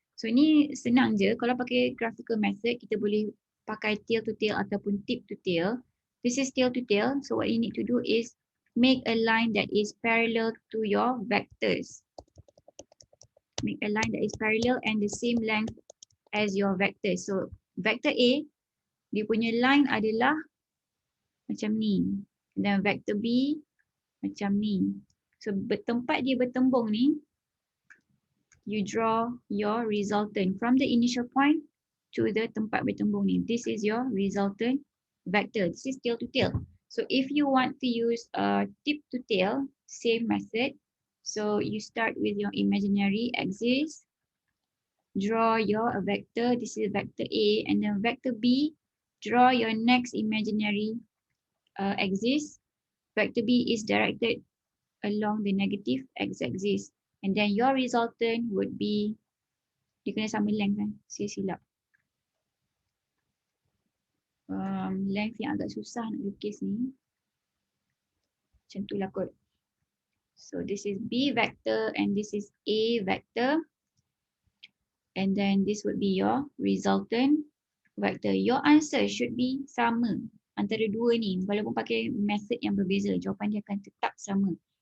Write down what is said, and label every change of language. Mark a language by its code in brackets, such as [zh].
[ms] So ni senang je. Kalau pakai graphical method, kita boleh pakai tail to tail ataupun tip to tail. [en] This is tail to tail. So what you need to do is make a line that is parallel to your vectors. Make a line that is parallel and the same length as your vectors. [ms] So vector A, dia punya line adalah macam ni. Dan vector B macam ni. So tempat dia bertembung ni, [en] you draw your resultant from the initial point to the [ms] tempat bertembung ni. [en] This is your resultant vector. This is tail to tail. So if you want to use tip to tail, same method. So you start with your imaginary axis. Draw your vector. This is vector A. And then vector B, draw your next imaginary axis. Vector B is directed along the negative x-axis. And then your resultant would be, [ms] dia kena sama length kan? Saya silap. Length yang agak susah nak lukis ni. Macam tu lah kot. [en] So this is B vector and this is A vector. And then this would be your resultant vector. Your answer should be [ms] sama antara dua ni. Walaupun pakai method yang berbeza, jawapan dia akan tetap sama.